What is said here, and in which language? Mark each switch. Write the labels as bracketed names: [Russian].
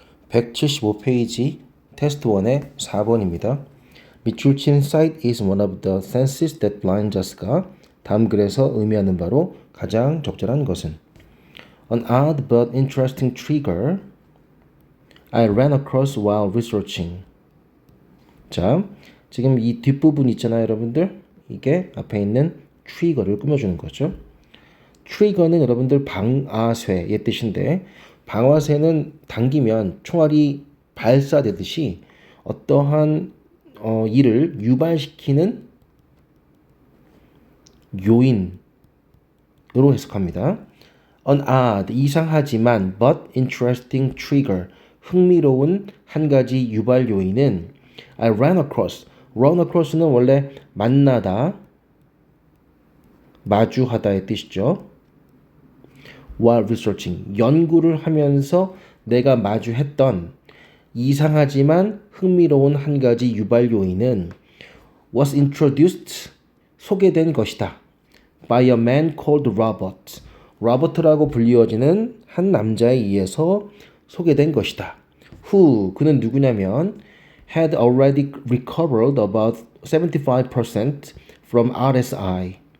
[Korean] 175페이지 테스트 1의 4번입니다. 밑줄 친 [English] sight is one of the senses that blinds us가 [Korean] 다음 글에서 의미하는 바로 가장 적절한 것은 [English] An odd but interesting trigger I ran across while researching. [Korean] 자, 지금 이 뒷부분 있잖아요, 여러분들. 이게 앞에 있는 트리거를 꾸며주는 거죠. 트리거는 여러분들 방아쇠의 뜻인데 방아쇠는 당기면 총알이 발사되듯이 어떠한 일을 유발시키는 요인으로 해석합니다. [English] An odd, [Korean] 이상하지만 [English] but interesting trigger, [Korean] 흥미로운 한 가지 유발 요인은 [English] I ran across. [Korean] run across는 원래 만나다, 마주하다의 뜻이죠. [English] While researching, [Korean] 연구를 하면서 내가 마주했던 이상하지만 흥미로운 한 가지 유발 요인은 [English] was introduced, [Korean] 소개된 것이다. [English] by a man called Robert. [Korean] 로버트라고 불리워지는 한 남자에 의해서 소개된 것이다. [English] who, [Korean] 그는 누구냐면 [English] had already recovered about 75% from RSI.